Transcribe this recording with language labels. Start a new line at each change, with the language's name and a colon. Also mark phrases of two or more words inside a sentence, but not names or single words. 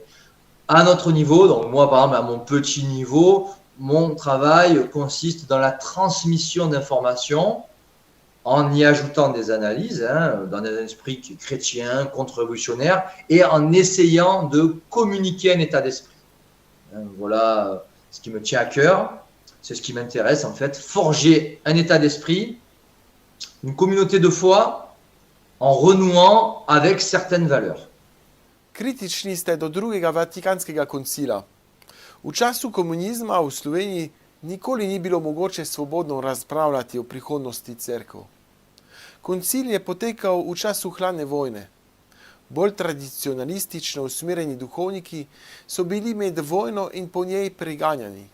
French: À notre niveau, donc moi par exemple à mon petit niveau, mon travail consiste dans la transmission d'informations en y ajoutant des analyses, dans un esprit chrétien, contre-révolutionnaire, et en essayant de communiquer un état d'esprit. Voilà ce qui me tient à cœur, c'est ce qui m'intéresse en fait, forger un état d'esprit, une communauté de foi, en renouant avec certaines valeurs.
Slovenian: Kritični ste do drugega Vatikanskega koncila. V času komunizma v Sloveniji nikoli ni bilo mogoče svobodno razpravljati o prihodnosti cerkev. Koncil je potekal v času hladne vojne. Bolj tradicionalistično usmerjeni duhovniki so bili med vojno in po njej preganjani.